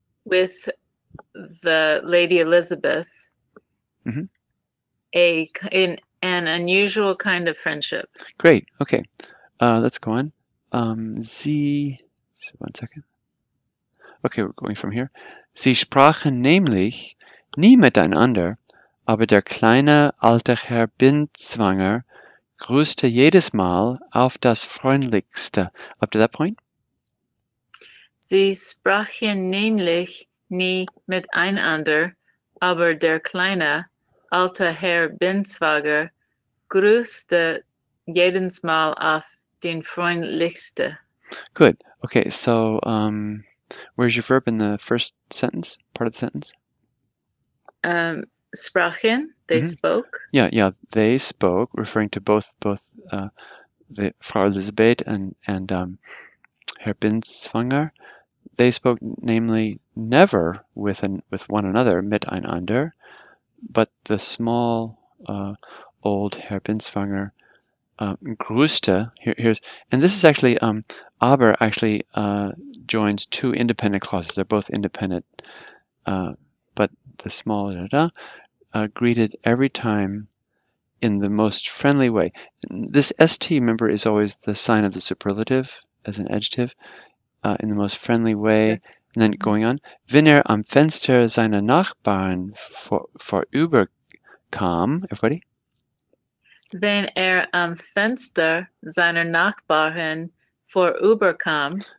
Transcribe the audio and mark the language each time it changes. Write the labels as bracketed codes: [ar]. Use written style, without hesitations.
[en] with the Lady Elizabeth Mhm. an unusual kind of friendship. Great. Okay. Let's go on. Sie, one second. Okay, we're going from here. [de] Sie sprachen nämlich nie miteinander, aber der kleine alte Herr Binswanger grüßte jedes Mal auf das Freundlichste. [en] Up to that point? [de] Sie sprachen nämlich nie miteinander, aber der kleine alte Herr Binswanger grüßte jedes Mal auf den freundlichste. [en] Good. Okay, so where's your verb in the first sentence, part of the sentence? Sprachen, they spoke. Yeah, they spoke, referring to both the Frau Elisabeth and Herr Binswanger. They spoke, namely, never with one another, miteinander, but the small old Herr Binswanger grüßte. And this is actually aber actually joins two independent clauses. They're both independent, but the small greeted every time in the most friendly way. This st, remember, is always the sign of the superlative as an adjective, in the most friendly way. Okay. And then going on, [de] wenn am Fenster seiner Nachbarn vorüberkam, [en] everybody? [de] Wenn am Fenster seiner Nachbarn vorüberkam.